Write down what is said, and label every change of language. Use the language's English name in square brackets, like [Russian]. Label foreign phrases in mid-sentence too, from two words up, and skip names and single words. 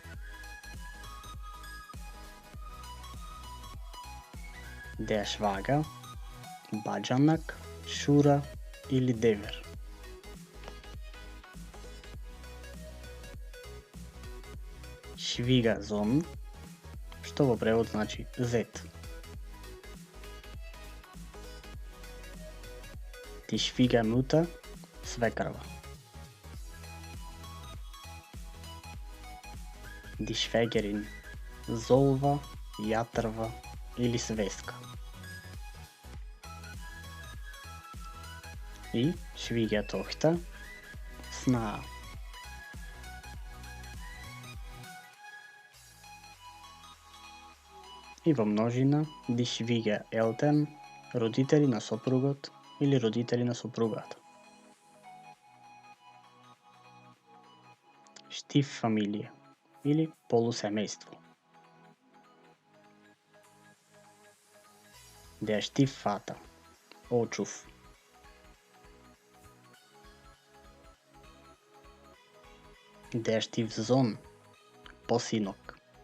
[German] Der Schwager, [Macedonian] баџанак, шура или девер. Schwiegersohn, што во превод значи зет. [German] Die Schwiegermutter, свекрва. Die Schwägerin, [Macedonian] золва, јатрва или свеска. И Schwiegertochter, Sna. И во множина, [German] die Schwiegereltern, [Macedonian] родители на сопругот или родители на сопругата. Stieffamilie или полусемејство. [German] Der Stiefvater, очув. Der Stiefsohn, посинок.